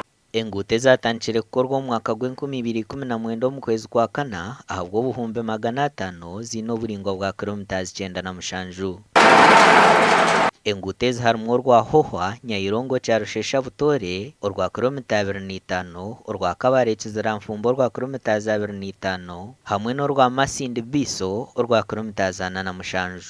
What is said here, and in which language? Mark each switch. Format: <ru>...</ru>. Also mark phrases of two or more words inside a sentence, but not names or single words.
<nyn>Engute zatangire gukorwa mu mwaka gw'2019 mu kwezi kwa kana ahabwo obuhumbi 500 zino oburingwa bwa kilometers 97. Engute harimu orwa Hohwa Nyayirongo kyaro Shesha Butore orwa kilomita 25, orwa Kabare Kiziranfumbo orwa kilomita 25 hamwe n'orwa Masindi Biso orwa kilomita 47.</nyn>